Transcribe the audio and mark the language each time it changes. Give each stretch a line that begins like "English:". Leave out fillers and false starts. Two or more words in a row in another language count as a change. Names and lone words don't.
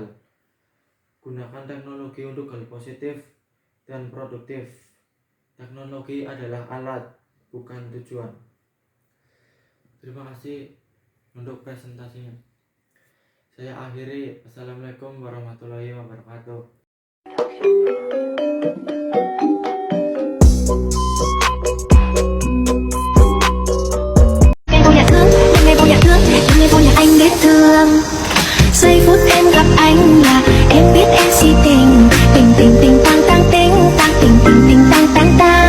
Indonesian: Gunakan teknologi untuk hal positif dan produktif. Teknologi adalah alat, bukan tujuan. Terima kasih untuk presentasinya. Saya akhiri.
Arabic: السلام عليكم ورحمة الله وبركاته.
Vietnamese: Giây phút em gặp anh là em biết em si tình, tình tình tình tăng tăng tình tăng tình tình tình tăng tăng tăng.